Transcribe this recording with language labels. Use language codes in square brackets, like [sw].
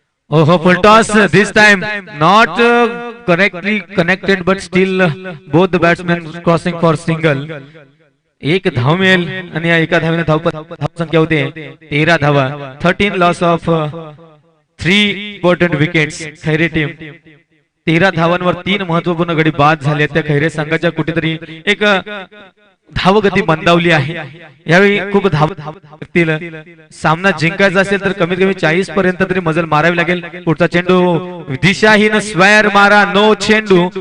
[en] Oh, full toss this time, not correctly connected, but still both the batsmen crossing for single. [mr] एक धाव मिळेल आणि या एका धावेने धावसंख्या होते 13 धावा. [en] 13 loss of 3 important wickets. [mr] Khaire team 13 धावांवर 3 महत्वपूर्ण गडी बाद झाले. त्या खैरे संघाच्या कुठेतरी एक धावगती मंदावली आहे. यावेळी खूप धाव लागतील. सामना जिंकायचा असेल तर कमीत कमी 40 पर्यंत तरी मजल मारावी लागेल. पुढचा चेंडू दिशाहीन स्क्वेअर मारा, नो चेंडू.